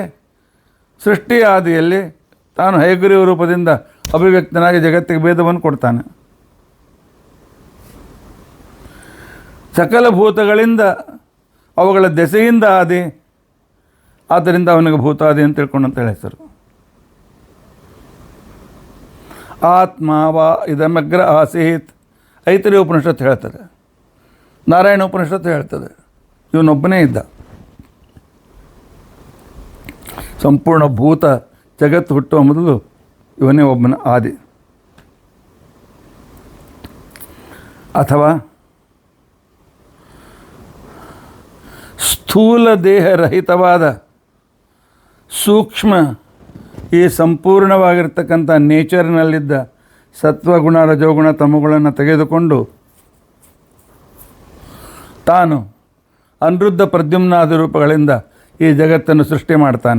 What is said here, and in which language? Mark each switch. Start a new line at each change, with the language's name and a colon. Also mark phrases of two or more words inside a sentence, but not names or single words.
Kannada: ಸೃಷ್ಟಿ ಆದಿಯಲ್ಲಿ ತಾನು ಹಯಗ್ರೀವ ರೂಪದಿಂದ ಅಭಿವ್ಯಕ್ತನಾಗಿ ಜಗತ್ತಿಗೆ ಭೇದವನ್ನು ಕೊಡ್ತಾನೆ. ಸಕಲ ಭೂತಗಳಿಂದ ಅವುಗಳ ದೆಸೆಯಿಂದ ಆದಿ, ಆದ್ದರಿಂದ ಅವನಿಗೆ ಭೂತಾದಿ ಅಂತ ತಿಳ್ಕೊಂಡಂತ ಹೆಸರು.
Sanskrit: ಆತ್ಮ ವಾ ಇದಮಗ್ರ ಆಸೀತ್
Kannada: ಐತರೇಯ ಉಪನಿಷತ್ತು ಹೇಳ್ತದೆ, ನಾರಾಯಣ ಉಪನಿಷತ್ತು ಹೇಳ್ತದೆ. ಇವನೊಬ್ಬನೇ ಇದ್ದ. ಸಂಪೂರ್ಣ ಭೂತ ಜಗತ್ತು ಹುಟ್ಟುವ ಮೊದಲು ಇವನೇ ಒಬ್ಬನ ಆದಿ. ಅಥವಾ ಸ್ಥೂಲ ದೇಹರಹಿತವಾದ ಸೂಕ್ಷ್ಮ ಈ ಸಂಪೂರ್ಣವಾಗಿರ್ತಕ್ಕಂಥ ನೇಚರ್ನಲ್ಲಿದ್ದ ಸತ್ವಗುಣ ರಜೋಗುಣ ತಮಗುಣವನ್ನು ತೆಗೆದುಕೊಂಡು ತಾನು ಅನಿರುದ್ಧ ಪ್ರದ್ಯುಮ್ನಾದಿ ರೂಪಗಳಿಂದ ಈ ಜಗತ್ತನ್ನು ಸೃಷ್ಟಿ ಮಾಡ್ತಾನೆ.